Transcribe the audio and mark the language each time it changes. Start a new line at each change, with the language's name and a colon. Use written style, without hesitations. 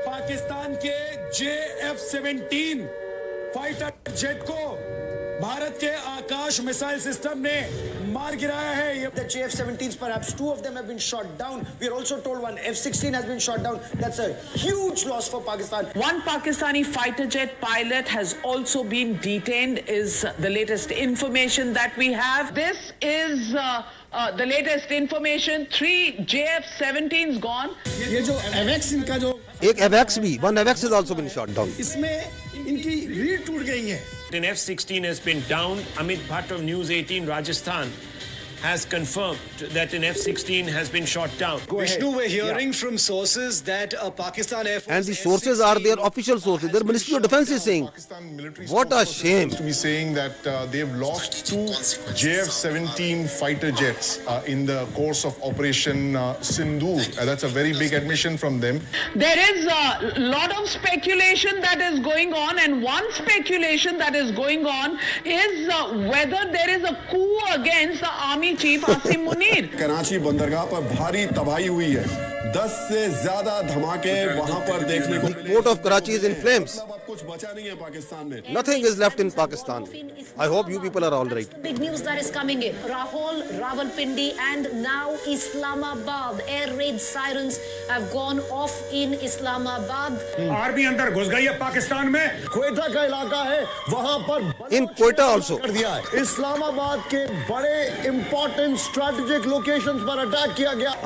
Hindi: पाकिस्तान के JF-17 fighter jet को भारत के आकाश मिसाइल सिस्टम ने मार गिराया है.
English: The JF-17s, perhaps 2 of them have been shot down. We are also told one F-16 has been shot down. That's a huge loss for Pakistan. One Pakistani fighter jet pilot has also been detained, is the latest information that we have. This is the latest information. 3 JF-17s gone.
Hindi: ये जो AVAX इनका जो एक AVAX भी,
English: one AVAX has also been shot down.
Hindi: इसमें इनकी रीढ़ टूट गई है.
English: An F-16 has been down. Amit Bhatt of News 18 Rajasthan has confirmed that an F-16 has been shot down. Vishnu, we're hearing from sources that Pakistan Air Force... And the sources are their official sources. Their Ministry of Defense is saying, what a shame. To be saying that they've lost 2 JF-17 fighter jets in the course of Operation Sindoor. That's a very big admission from them. There is a lot of speculation that is going on, and one speculation that is going on is whether there is a coup against the army chief Asim Munir.
Hindi: Karachi बंदरगाह पर भारी तबाही हुई है. 10 से ज्यादा धमाके वहां पर देखने को मिले.
English: The port of Karachi is in flames.
Hindi: कुछ बचा नहीं है पाकिस्तान में.
English: Nothing is left in Pakistan. I hope you people are all right. Big news that is coming in. Rahul, Rawalpindi and now Islamabad. Air raid sirens have gone off in Islamabad.
Hindi: Army अंदर घुस गई है पाकिस्तान में. क्वेटा का इलाका है, वहां पर
English: in Quetta also
Hindi: कर दिया है. इस्लामाबाद के बड़े
English: important strategic locations
Hindi: पर अटैक किया गया.